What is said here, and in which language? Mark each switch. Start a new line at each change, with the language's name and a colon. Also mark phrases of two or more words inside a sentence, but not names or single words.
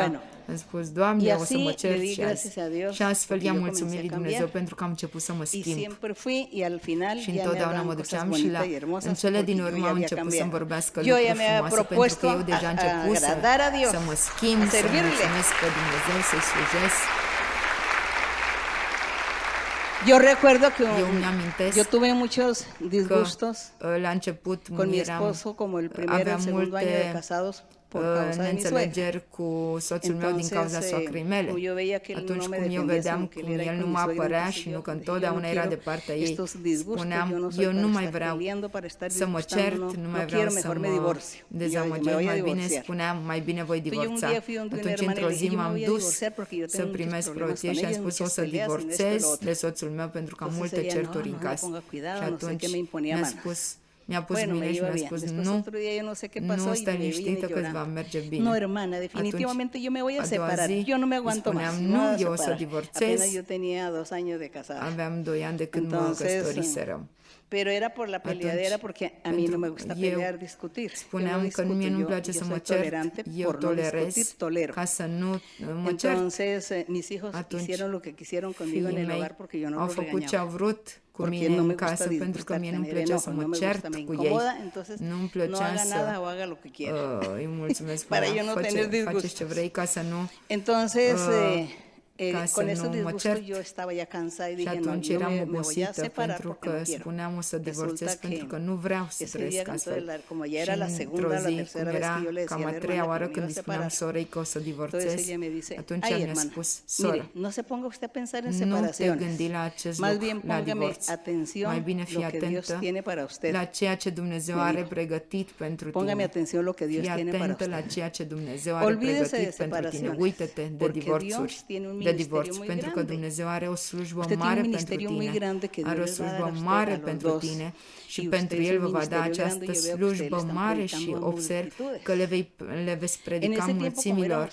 Romanian: Am spus, Doamne, o să mă cer și azi. Și astfel i-am mulțumit lui Dumnezeu pentru că am început să mă schimb. Și întotdeauna mă duceam și în cele din urmă am început să-mi vorbească lucruri frumoase, pentru că eu deja început să mă schimb, să mulțumesc pe Dumnezeu, să-i slujesc.
Spanish: Yo recuerdo que yo tuve muchos disgustos
Romanian: la început
Spanish: con mi esposo como el primer y el segundo año de casados por causa de mi suegra.
Romanian: Cu soțul meu din cauza soacrei mele. Atunci cum eu vedeam cum el nu mă apărea și nu că întotdeauna era de partea ei, spuneam, eu nu mai vreau să mă cert, nu mai vreau să mă dezamăgesc, mai bine spuneam, mai bine voi divorța. Atunci într-o zi m-am dus să primesc prorocie și am spus o să divorțez de soțul meu pentru că am multe certuri în casă. Și atunci mi-a pus mâine și mi-a spus, nu stai liniștită că îți va merge bine.
Spanish: No, hermana, definitivamente yo me voy a separar. Yo no me aguanto más.
Romanian: Nu, eu o să divorțez.
Spanish: Apenas yo tenía 2 años de casada.
Romanian: Aveam 2 ani de când mă căsătoriserăm.
Spanish: Pero era por la peleadera, porque a mí no me gusta pelear, discutir.
Romanian: Spuneam că mie nu-mi place să mă cert, eu tolerez ca să nu mă cert.
Spanish: Entonces, mis hijos hicieron lo que quisieron conmigo en el hogar porque yo no
Romanian: au
Spanish: los
Romanian: făcut ce au
Spanish: regañaba.
Romanian: vrut cu mine în casă, pentru că mie nu-mi plăcea să mă cert cu ei. Nu-mi plăcea să îi mulțumesc pe ea, faceți ce vrei ca să nu...
Spanish: Entonces, con esos disgustos yo estaba ya cansada y dije, no, yo me voy a separar porque no quiero.
Romanian: Spuneam o să divorțez pentru că nu vreau să trăiesc astfel.
Spanish: Como ya era la segunda, la tercera vez que yo le decía a la hermana que me iba a separar,
Romanian: sorei că o să divorțez, atunci mi-a spus, soră,
Spanish: no se ponga usted a pensar en
Romanian: nu te
Spanish: separaciones.
Romanian: gândi la acest
Spanish: Más
Romanian: lucru,
Spanish: bien
Romanian: la
Spanish: póngame
Romanian: divorț.
Spanish: atención
Romanian: Mai bine fii
Spanish: lo que Dios
Romanian: atentă
Spanish: tiene para usted.
Romanian: la ceea ce Dumnezeu are pregătit pentru tine.
Spanish: Póngame atención lo que Dios
Romanian: Fii
Spanish: tiene para
Romanian: atentă la
Spanish: usted.
Romanian: ceea ce Dumnezeu are pregătit pentru tine. Uită-te de divorțuri, de divorț, pentru că Dumnezeu are o slujbă mare pentru tine, are o slujbă mare pentru tine și pentru El vă va da această slujbă mare și observ că le veți predica mulțimilor.